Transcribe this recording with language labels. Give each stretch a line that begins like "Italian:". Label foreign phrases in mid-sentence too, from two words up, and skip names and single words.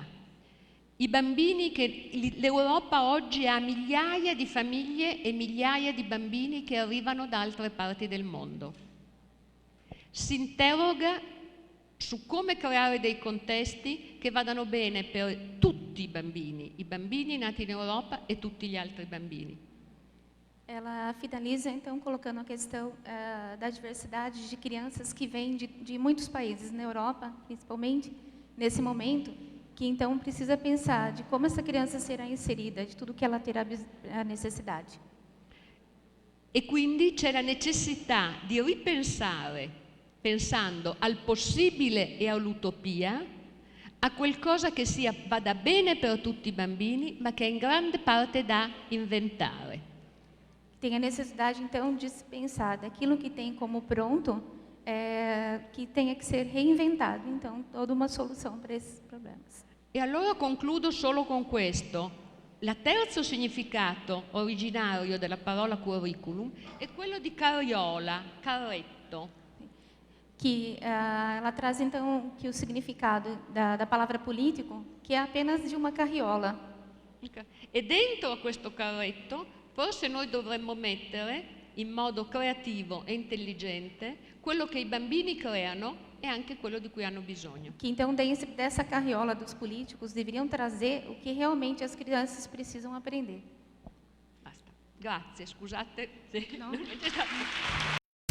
Italian: I bambini l'Europa oggi ha migliaia di famiglie e migliaia di bambini che arrivano da altre parti del mondo. Si interroga su come creare dei contesti che vadano bene per tutti i bambini nati in Europa e tutti gli altri bambini.
Portuguese: Ela finaliza, então, colocando a questão da diversidade de crianças que vêm de muitos países, na Europa, principalmente, nesse momento, que, então, precisa pensar de como essa criança será inserida, de tudo que ela terá a necessidade.
Italian: E quindi c'è la necessità di ripensare, pensando al possibile e all'utopia, a qualcosa che vada bene per tutti i bambini, ma che è in grande parte da inventare.
Portuguese: Tem a necessidade, então, de se pensar daquilo que tem como pronto, que tenha que ser reinventado. Então, toda uma solução para esses problemas.
Italian: E allora concludo solo con questo. Il terzo significato originario della parola curriculum è quello di carriola, carretto.
Portuguese: Que ela traz, então, que o significado da palavra político, que é apenas de uma carriola.
Italian: E dentro a questo carretto forse noi dovremmo mettere in modo creativo e intelligente quello che i bambini creano e anche quello di cui hanno bisogno.
Portuguese: Que então dessa carriola dos políticos deveriam trazer o que realmente as crianças precisam aprender.
Italian: Basta. Grazie, scusate se No. non è stato-